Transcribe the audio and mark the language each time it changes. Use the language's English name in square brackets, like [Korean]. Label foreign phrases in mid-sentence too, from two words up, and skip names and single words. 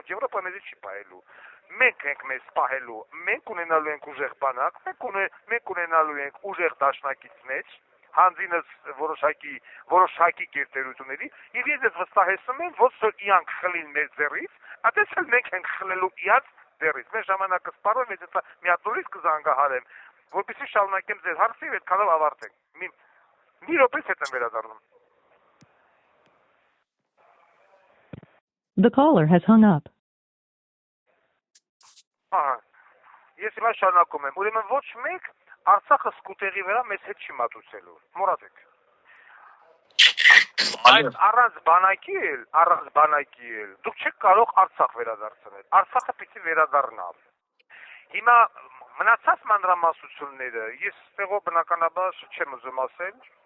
[Armenian] Եվրոպա մեզի չի պահելու։ Մենք ենք մեզ պահելու, մենք ունենալու ենք ուժեղ բանակ, մենք ունենալու ենք ուժեղ դաշնակիցներ, հանձինս որոշակի գերտերությունների, եւ ես ես վստահեցնում եմ, որ իրանք խլին մեր ձեռից, այդպես էլ մենք ենք խլելու իրանք ձեռից։ Մեր ժամանակը սպառում է, ես մի հատ նորից կզանգահարեմ, որպեսզի շարունակեմ ձեր հարցը եւ այդքանով ավարտենք։ Մի րոպեից հետ եմ վերադառնում։ [English] The caller has hung up. [Armenian] Ես հիմա շարունակում եմ։ Ուրեմն ոչ մեկ Արցախը սկուտերի վրա մեզ հետ չի մատուցելու։ Մոռացեք։ Բայց առանց բանակի էլ դուք չեք կարող Արցախ վերադարձնել։ Արցախը պիտի վերադառնա։ Հիմա մնացած մանրամասնությունները ես ստեղով բնականաբար չեմ ուզում ասել,